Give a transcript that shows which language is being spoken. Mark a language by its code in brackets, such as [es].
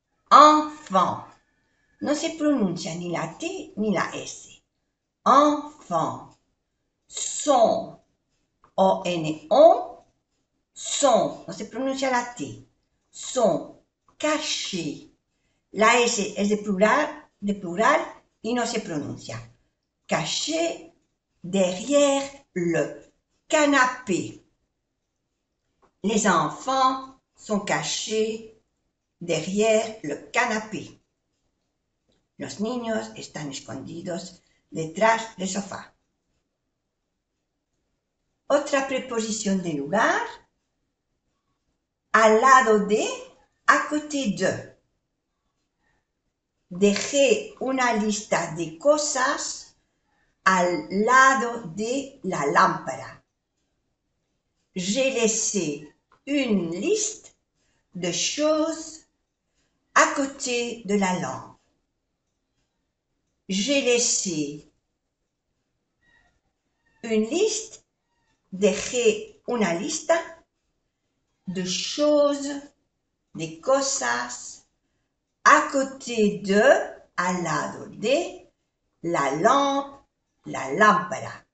[es] Enfant. No se pronuncia ni la T ni la S. [fr] Enfant. Son. O-N-O. Son. [es] No se pronuncia la T. Son. Cachés. La S es de plural y no se pronuncia. [fr] Cachés derrière le canapé. Les enfants sont cachés derrière le canapé. [es] Los niños están escondidos detrás del sofá. Otra preposición de lugar. Al lado de, [fr] à côté de. [es] Dejé una lista de cosas al lado de la lámpara. [fr] J'ai laissé une liste de choses à côté de la lampe. J'ai laissé une liste, [es] dejé una lista [fr] de choses, [es] de cosas, [fr] à côté de, [es] al lado de, [fr] la lampe, [es] la lámpara.